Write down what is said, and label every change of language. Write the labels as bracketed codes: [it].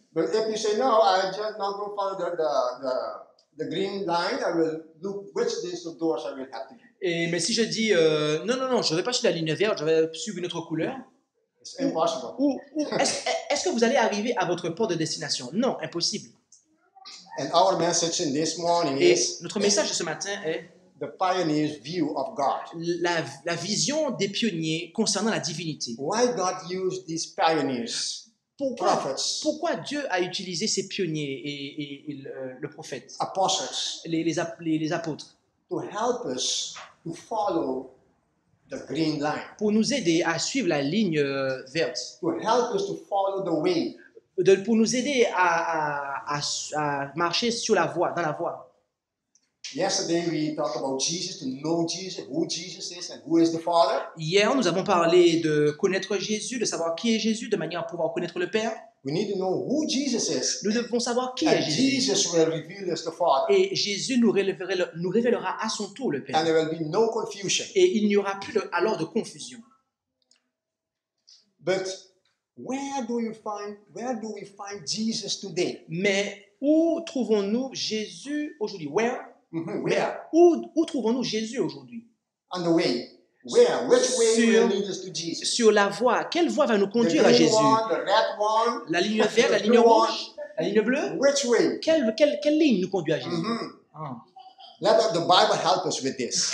[en] But if you say, no, I just not going to follow the green line, I will look which these doors I will have to be. [fr] Mais si je dis non, je ne vais pas suivre la ligne verte, je vais suivre une autre couleur, [en] It's impossible. [fr] ou est-ce que vous allez arriver à votre port de destination? Non, impossible. [en] And our message in this morning [fr] Et [en] is [fr] notre message de ce matin est [en] the pioneer's view of God. [fr] la vision des pionniers concernant la divinité. [en] Why God used these pioneers, prophets, [fr] Pourquoi Dieu a utilisé ces pionniers et le prophète, [en] apostles, [fr] les apôtres, [en] to help us to follow the green line, [fr] pour nous aider à suivre la ligne verte, [en] to help us to follow the way. [fr] pour nous aider à marcher sur la voie, dans la voie. [en] Yesterday we talked about Jesus, to know Jesus, who Jesus is, and who is the Father. [fr] Hier, nous avons parlé de connaître Jésus, de savoir qui est Jésus, de manière à pouvoir connaître le Père. [en] We need to know who Jesus is, [fr] Nous devons savoir qui est [en] and [fr] Jésus. [en] Jesus will reveal us the Father, [fr] Et Jésus nous révélera à son tour le Père. [en] and there will be no confusion. [fr] Et il n'y aura plus alors de confusion. [en] But where do we find Jesus today? [fr] Mais où trouvons-nous Jésus aujourd'hui? [en] Where? Where? [fr] Où trouvons-nous Jésus aujourd'hui? [en] On the way. Where? Which way [fr] Sur- [en] will lead us to Jesus? [fr] Sur la voie. Quelle voie va nous [en] The [fr] conduire à [en] green [fr] Jésus? [en] one, the red one. [fr] La ligne verte, la [en] the [fr] ligne [en] blue [fr] rouge, la ligne bleue? [en] one. Which way? [fr] Quelle ligne nous conduit à Jésus? Mhm. Ah. [en] Let the Bible help us with this.